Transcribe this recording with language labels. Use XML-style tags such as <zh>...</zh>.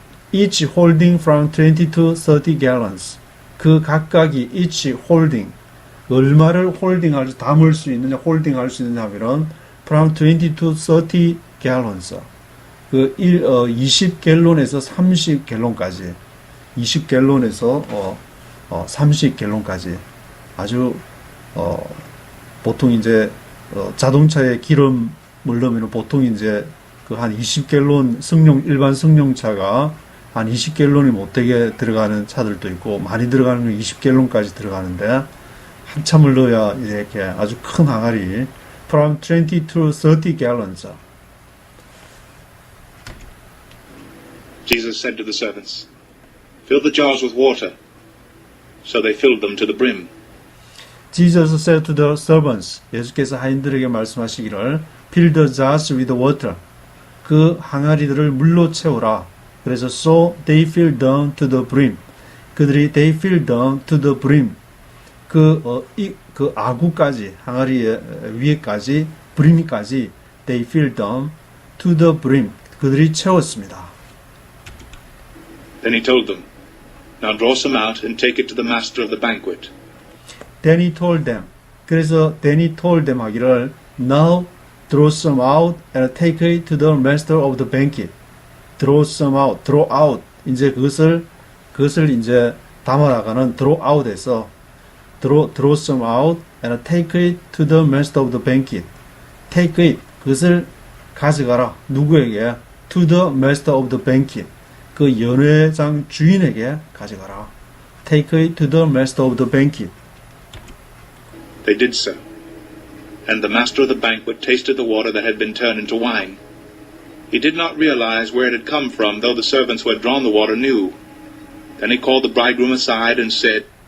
<en>Each holding from 20 to 30 gallons.</en> <ko>그 각각이</ko> <en>each holding,</en> <ko>얼마를 담을 수 있느냐, 홀딩할 수 있느냐 하면은</ko> <en>from 20 to 30 gallons.</en> <ko>20갤론에서 30갤론까지, 20갤론에서 30갤론까지 아주 보통 이제 자동차에 기름을 넣으면 보통 이제 그 한 20갤론 일반 승용차가 한 20갤론이 못 되게 들어가는 차들도 있고, 많이 들어가는 건 20갤론까지 들어가는데 한참을 넣어야 이렇게 아주 큰 항아리</ko> <en>from 20 to 30 gallons. Jesus said to the servants, "Fill the jars with water." So they filled them to the brim. Jesus said to the servants.</en> <ko>예수께서 하인들에게 말씀하시기를</ko> <en>Fill the jars with water.</en> <ko>그 항아리들을 물로 채우라. 그래서</ko> <en>so they filled them to the brim.</en> <ko>그들이</ko> <en>they filled them to the brim.</en> <ko>그 아구까지, 항아리 위에까지,</ko> <en>brim까지 they filled them to the brim.</en> <ko>그들이 채웠습니다.</ko> <en>Then he told them, Now draw some out and take it to the master of the banquet. Then he told them.</en> <ko>그래서</ko> <en>then he told them</en> <ko>하기를</ko> <en>Now draw some out and take it to the master of the banquet. Draw some out, draw out.</en> <ko>이제 그것을 이제 담아나가는</ko> <en>draw out에서 draw some out and take it to the master of the banquet. Take it,</en> <ko>그것을 가져가라. 누구에게?</ko> <en>To the master of the banquet.</en> <ko>그 연회장 주인에게 가져가라.</ko> <en>Take it to the master of the banquet. They did so. And the master of the banquet tasted the water that had been turned into wine. He did not realize where it had come from, though the servants who had drawn the water knew. Then he called the bridegroom aside and said,</en>